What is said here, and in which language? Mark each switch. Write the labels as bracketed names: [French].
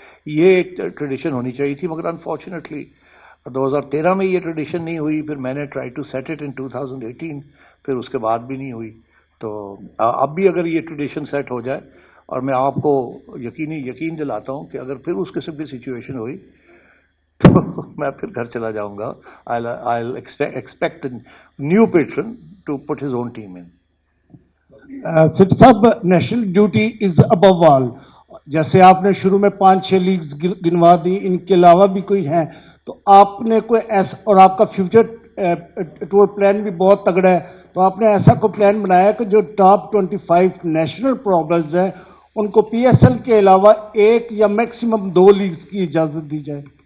[Urdu] یہ ایک ٹریڈیشن ہونی چاہیے تھی, مگر انفارچونیٹلی 2013 میں یہ ٹریڈیشن نہیں ہوئی. پھر میں نے [English] try to set it in 2018, [Urdu] پھر اس کے بعد بھی نہیں ہوئی. تو اب بھی اگر یہ ٹریڈیشن سیٹ ہو جائے, اور میں آپ کو یقین دلاتا ہوں کہ اگر پھر اس قسم کی سچویشن ہوئی تو میں پھر گھر چلا جاؤں گا. [English] I'll expect a new patron to put his own team in. Sethi صاحب, national duty is above all. [Urdu] جیسے آپ نے شروع میں 5-6 لیگز گنوا دی, ان کے علاوہ بھی کوئی ہیں تو آپ نے کوئی ایسا, اور آپ کا فیوچر ٹور پلان بھی بہت تگڑا ہے, تو آپ نے ایسا کوئی پلان بنایا کہ جو ٹاپ 25 نیشنل پرابلمز ہیں ان کو پی ایس ایل کے علاوہ 1 یا میکسیمم 2 لیگز کی اجازت دی جائے؟